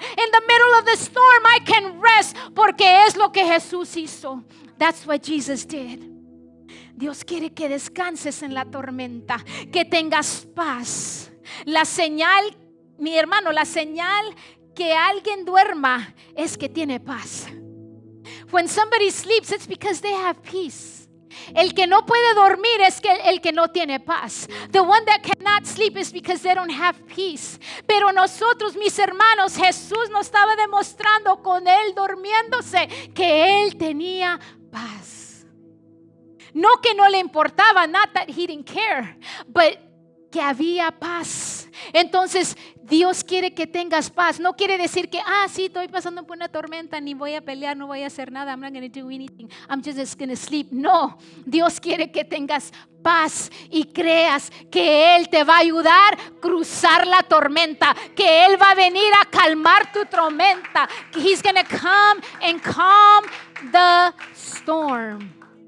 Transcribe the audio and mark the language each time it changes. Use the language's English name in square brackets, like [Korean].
[English] In the middle of the storm I can rest, [Spanish] porque es lo que Jesús hizo. [English] That's what Jesus did. [Spanish] Dios quiere que descanses en la tormenta, que tengas paz. La señal, mi hermano, la señal que alguien duerma es que tiene paz. [English] When somebody sleeps, it's because they have peace. [Spanish] El que no puede dormir es que el que no tiene paz. [English] The one that cannot sleep is because they don't have peace. [Spanish] Pero nosotros, mis hermanos, Jesús nos estaba demostrando con Él durmiéndose que Él tenía paz. No que no le importaba, [English] not that He didn't care, but [Spanish] que había paz. Entonces, Dios quiere que tengas paz. No quiere decir que, sí, estoy pasando por una tormenta, ni voy a pelear, no voy a hacer nada. [English] I'm not going to do anything. I'm just going to sleep. [Spanish] No, Dios quiere que tengas paz y creas que Él te va a ayudar a cruzar la tormenta, que Él va a venir a calmar tu tormenta. [English] He's going to come and calm the storm.